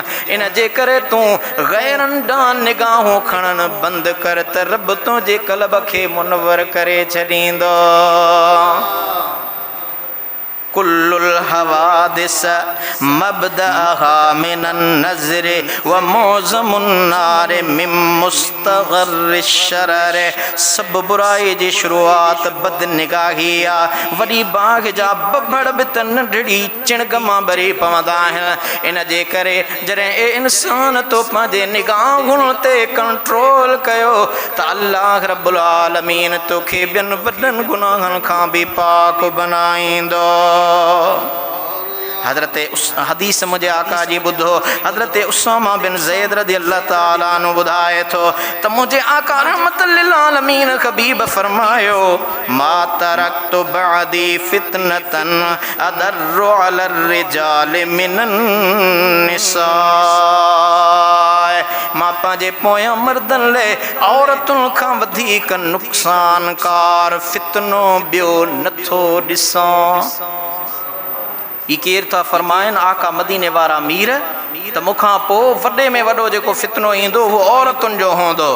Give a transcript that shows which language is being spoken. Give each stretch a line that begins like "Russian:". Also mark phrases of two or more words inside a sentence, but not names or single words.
Sindhi: इन जे करे तूं ग़ैरनि ॾांहुं निगाहूं खणणु बंदि कर त रब तुंहिंजे क़ल्ब खे मुनवर करे छॾींदो।
Arabic: كل الحوادث مبدؤها من النظر ومعظم النار من مستصغر الشرر.
Sindhi: सब बुराई जी शुरुआत बद निगाही आहे। वॾी बाग़ जा बबड़ बि त नंढड़ी चिणग मां भरी पवंदा आहिनि। इन जे करे जॾहिं ए इंसान तो पंहिंजे निगाहुनि ते कंट्रोल कयो त
Arabic: الله رب العالمين
Sindhi: तोखे ॿियनि वॾनि गुनाहनि खां बि पाक बनाईंदो। हज़रत हदीस मुझे आका जी ॿुधो, हज़रत उसामा बिन ज़ैद
Arabic: رضي الله تعالى عنه
Sindhi: ॿुधाए थो त मुझे आका
Arabic: رحمة للعالمين
Sindhi: हबीब फरमायो
Arabic: ما تركت بعدي فتنة أضر على الرجال من النساء.
Sindhi: मां पंहिंजे पोयां मर्दनि लाइ औरतुनि खां वधीक नुक़सानकार फितनो ॿियो नथो ॾिसां। ई केर था फरमाइनि आका मदीने वारा मीर त मूंखां पोइ वॾे में वॾो जेको फितनो ईंदो उहो औरतुनि जो हूंदो।